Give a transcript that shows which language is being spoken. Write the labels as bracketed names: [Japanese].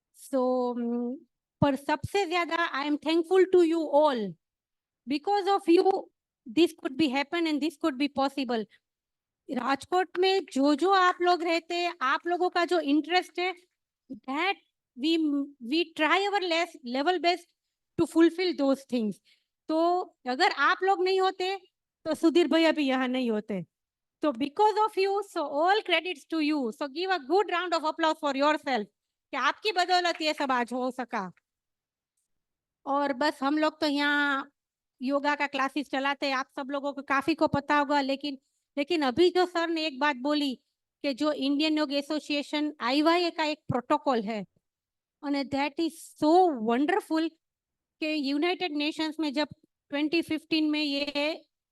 [English] so [Hindi] पर सबसे ज्यादा [English] I am thankful to you all, because of you this could be happen and this could be possible. [Hindi] Rajkot में जो आप लोग रहते हैं, आप लोगों का जो इंटरेस्ट है, [English] that we try our level best to fulfill those things. [Hindi] तो अगर आप लोग नहीं होते तो सुधीर भैया भी यहाँ नहीं होते। [English] So because of you, so all credits to you. So give a good round of applause for yourself. [Hindi] कि आपकी बदौलत ये सब आज हो सका। और बस हम लोग तो यहाँ योगा का क्लासेस चलाते हैं, आप सब लोगों को काफी को पता होगा, लेकिन अभी जो सर ने एक बात बोली कि जो इंडियन योग एसोसिएशन IYA का एक प्रोटोकॉल है, और [English] that is so wonderful [Hindi] कि यूनाइटेड नेशंस में जब 2015 में ये